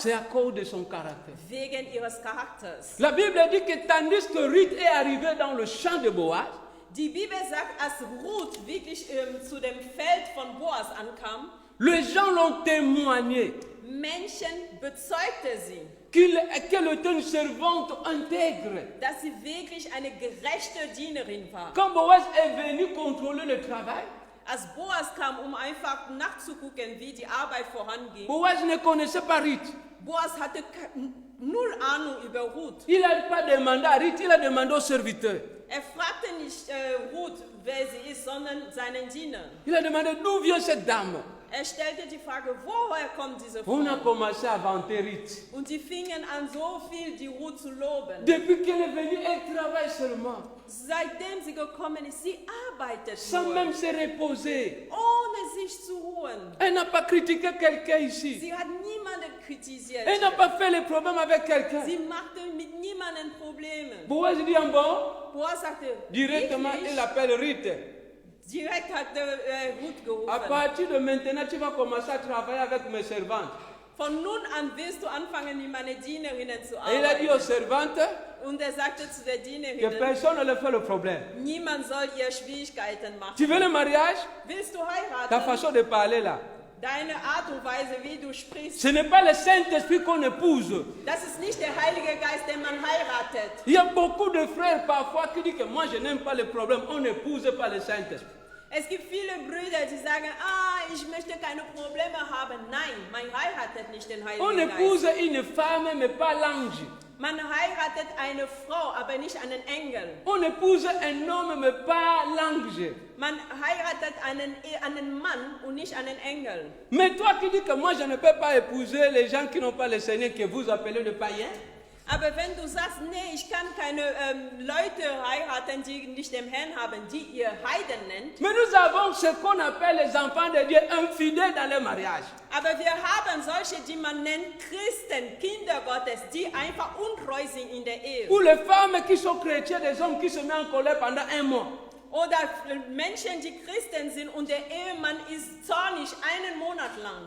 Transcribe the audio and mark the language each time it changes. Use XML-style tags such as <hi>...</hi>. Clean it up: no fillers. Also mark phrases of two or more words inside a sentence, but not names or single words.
<fr>c'est à cause de son caractère.</fr> <de>wegen ihres Charakters.</de> <fr>La Bible dit que tandis que Ruth est arrivée dans le champ de Boaz,</fr> <de>Die Bibel sagt, als Ruth wirklich zu dem Feld von Boas ankam,</de> <fr>les gens l'ont témoigné</fr> <de>Menschen bezeugte sie,</de> <fr>qu'elle était une servante intègre.</fr> <de>dass sie wirklich eine gerechte Dienerin war.</de> <fr>Quand Boaz est venu contrôler le travail,</fr> <de>Als Boas kam, um einfach nachzugucken, wie die Arbeit voranging,</de> <fr>Boaz ne connaissait pas Ruth.</fr> <de>Boas hatte null Ahnung über Ruth.</de> <fr>Il n'a pas demandé à Ruth, il a demandé au serviteur.</fr> <de>Er fragte nicht Ruth, wer sie ist, sondern seinen Diener.</de> <fr>Il a demandé d'où vient cette dame.</fr> <de>Er stellte die Frage, woher kommt diese</de> <fr>On a</fr> <de>Frau?</de> <fr>commencé à vanter Ruth.</fr> <de>Und sie fingen an, so viel die Ruth zu loben.</de> <fr>Depuis qu'elle est venue, elle travaille seulement,</fr> <de>Seitdem sie gekommen ist, sie arbeitet</de> <fr>sans</fr> <de>nur,</de> <fr>même se reposer.</fr> <de>ohne sich zu ruhen.</de> <fr>Elle n'a pas critiqué quelqu'un ici.</fr> <de>Sie hat niemanden kritisiert.</de> <fr>Elle n'a pas fait les problèmes avec quelqu'un.</fr> <de>Sie machte mit niemandem Probleme.</de> <fr>Boaz dit en bon,</fr> <de>Boas sagte,</de> <fr>directement</fr> <de>wirklich?</de> <fr>il appelle Ruth.</fr> <de>Direkt hat Ruth</de> <fr>À</fr> <de>gerufen.</de> <fr>partir de maintenant, tu vas commencer à travailler avec mes servantes.</fr> <de>Von nun an wirst du anfangen, mit meinen Dienerinnen zu</de> <fr>Et il a dit aux</fr> <de>arbeiten.</de> <fr>servantes</fr> <de>Und er sagte zu der</de> <fr>que</fr> <de>Dienerin,</de> <fr>personne ne leur fait le problème.</fr> <de>niemand soll ihr Schwierigkeiten machen.</de> <fr>Tu veux le mariage?</fr> <de>Willst du</de> <fr>Ta</fr> <de>heiraten?</de> <fr>façon de parler là.</fr> <de>Deine Art und Weise, wie du sprichst,</de> <fr>Ce n'est pas le Saint-Esprit qu'on épouse.</fr> <de>das ist nicht der Heilige Geist, den man heiratet.</de> <fr>Il y a beaucoup de frères parfois qui disent que moi je n'aime pas le problème. On n'épouse pas le Saint-Esprit.</fr> <de>Es gibt viele Brüder, die sagen, ich möchte keine Probleme haben. Nein, man heiratet nicht den</de> <fr>On</fr> <de>Heiligen</de> <fr>épouse</fr> <de>Geist.</de> <fr>une femme mais pas l'ange.</fr> <de>Man heiratet eine Frau, aber nicht einen Engel.</de> <fr>On épouse un homme mais pas l'ange.</fr> <de>Man heiratet einen Mann und nicht einen Engel.</de> <fr>Mais toi qui dis que moi je ne peux pas épouser les gens qui n'ont pas le Seigneur, que vous appelez le païen.</fr> <de>Aber wenn du sagst, nee, ich kann keine Leute heiraten, die nicht den Herrn haben, die ihr Heiden nennt.</de> <fr>Mais nous avons ce qu'on appelle les enfants de Dieu infidèles dans le mariage.</fr> <de>Aber wir haben solche, die man nennt Christen, Kinder Gottes, die einfach untreu sind in der Ehe.</de> <fr>Ou les femmes qui sont chrétiennes, des hommes qui se mettent en colère pendant un mois.</fr> <de>Oder Menschen, die Christen sind und der Ehemann ist zornig einen Monat lang.</de>